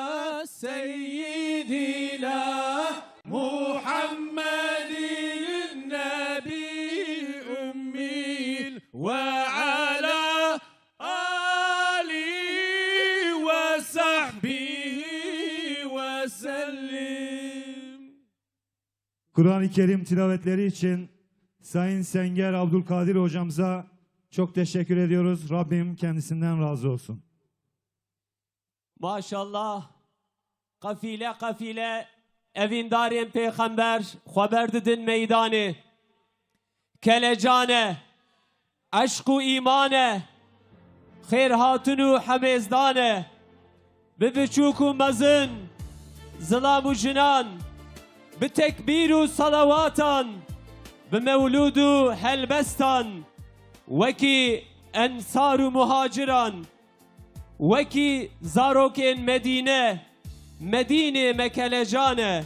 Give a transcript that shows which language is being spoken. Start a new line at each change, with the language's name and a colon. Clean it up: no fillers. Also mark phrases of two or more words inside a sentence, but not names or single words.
Arabic: سيدنا محمد النبي أمي وعلى آله وصحبه وسلم.
Turkish: Kur'an-ı Kerim tilavetleri için Sayın Senger Abdülkadir hocamıza çok teşekkür ediyoruz. Rabbim kendisinden razı olsun.
Kurdish: Maşallah. Kafile kafile evindarên peygamber xweber didin meydanê. Kelecane, eşk û îmane, xêr hatin û hemêzdane, bi biçûk û mezin, zilam û jinan, bi tekbîr û salawatan, bi mewlûd û helbestan, wekî ensar û muhaciran, wekî zarokên Medîne, Medînê me kelecane.